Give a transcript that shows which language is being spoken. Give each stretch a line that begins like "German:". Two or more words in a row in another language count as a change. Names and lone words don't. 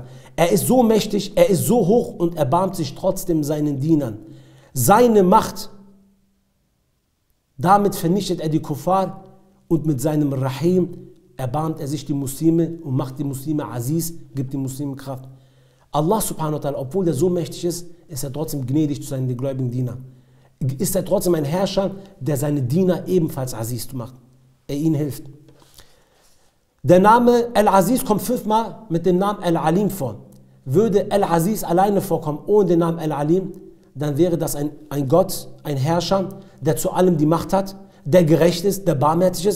German: Er ist so mächtig, er ist so hoch und erbarmt sich trotzdem seinen Dienern. Seine Macht, damit vernichtet er die Kuffar und mit seinem Rahim erbarmt er sich die Muslime und macht die Muslime Aziz, gibt den Muslimen Kraft.
Arabic: الله سبحانه وتعالى,
German: obwohl er so mächtig ist er trotzdem gnädig zu seinen gläubigen Dienern. Ist er trotzdem ein Herrscher, der seine Diener ebenfalls Aziz macht, er ihnen hilft. Der Name Al-Aziz kommt 5-mal mit dem Namen Al-Alim vor. Würde Al-Aziz alleine vorkommen, ohne den Namen Al-Alim, dann wäre das ein Gott, ein Herrscher, der zu allem die Macht hat, der gerecht ist, der barmherzig ist.